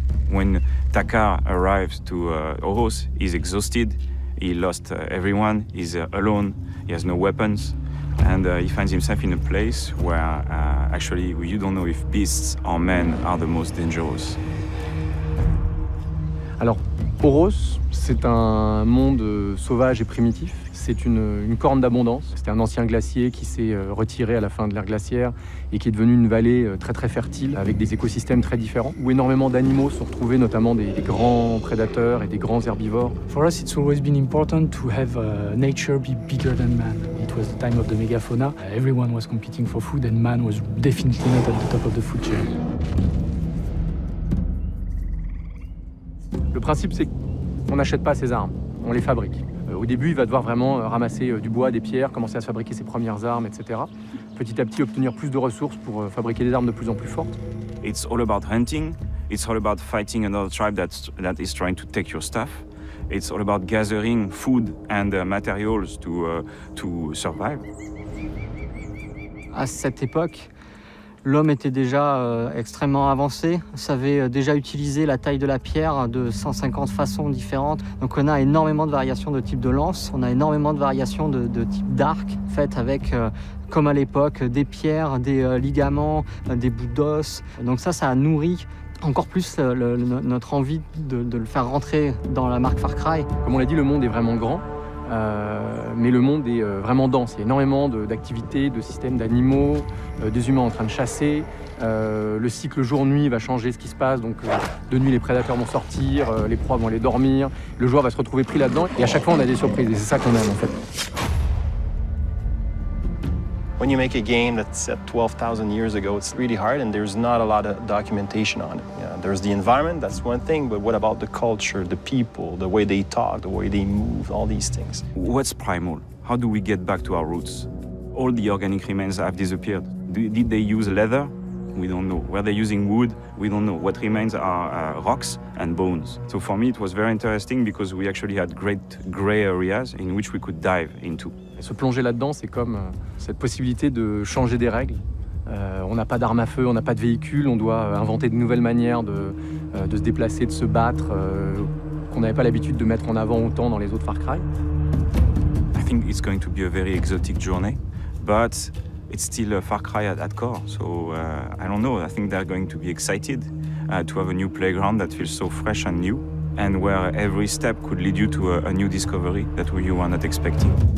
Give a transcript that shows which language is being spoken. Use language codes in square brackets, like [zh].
[en] When Takar arrives to Oros, he's exhausted, he lost everyone, he's alone, he has no weapons, and he finds himself in a place where actually you don't know if beasts or men are the most dangerous. [fr] Alors, Oros, c'est un monde sauvage et primitif. C'est une corne d'abondance. C'était un ancien glacier qui s'est retiré à la fin de l'ère glaciaire et qui est devenu une vallée très très fertile avec des écosystèmes très différents où énormément d'animaux sont retrouvés, notamment des grands prédateurs et des grands herbivores. [en] For us, it's always been important to have nature be bigger than man. It was the time of the megafauna. Everyone was competing for food and man was definitely not at the top of the food chain. [fr] Le principe, c'est qu'on n'achète pas ses armes, on les fabrique. Au début, il va devoir vraiment ramasser du bois, des pierres, commencer à se fabriquer ses premières armes, etc. Petit à petit, obtenir plus de ressources pour fabriquer des armes de plus en plus fortes. [en] It's all about hunting. It's all about fighting another tribe that is trying to take your stuff. It's all about gathering food and materials to survive. [fr] À cette époque, l'homme était déjà extrêmement avancé, savait déjà utiliser la taille de la pierre de 150 façons différentes. Donc on a énormément de variations de type de lance, on a énormément de variations de type d'arc, faites avec, comme à l'époque, des pierres, des ligaments, des bouts d'os. Donc ça a nourri encore plus notre envie de le faire rentrer dans la marque Far Cry. Comme on l'a dit, le monde est vraiment grand. Mais le monde est vraiment dense. Il y a énormément d'activités, de systèmes d'animaux, des humains en train de chasser. Le cycle jour-nuit va changer ce qui se passe. Donc de nuit, les prédateurs vont sortir, les proies vont aller dormir. Le joueur va se retrouver pris là-dedans. Et à chaque fois, on a des surprises. Et c'est ça qu'on aime en fait. [en] When you make a game that's set 12,000 years ago, it's really hard and there's not a lot of documentation on it. Yeah, there's the environment, that's one thing, but what about the culture, the people, the way they talk, the way they move, all these things? What's primal? How do we get back to our roots? All the organic remains have disappeared. Did they use leather? We don't know. Were they using wood? We don't know. What remains are rocks and bones. So for me, it was very interesting because we actually had great gray areas in which we could dive into. [fr] Se plonger là-dedans, c'est comme cette possibilité de changer des règles. On n'a pas d'armes à feu, on n'a pas de véhicule, on doit inventer de nouvelles manières de se déplacer, de se battre, qu'on n'avait pas l'habitude de mettre en avant autant dans les autres Far Cry. [en] I think it's going to be a very exotic journey, but it's still a Far Cry at core. So I don't know, I think they're going to be excited to have a new playground that feels so fresh and new, and where every step could lead you to a new discovery that you were not expecting.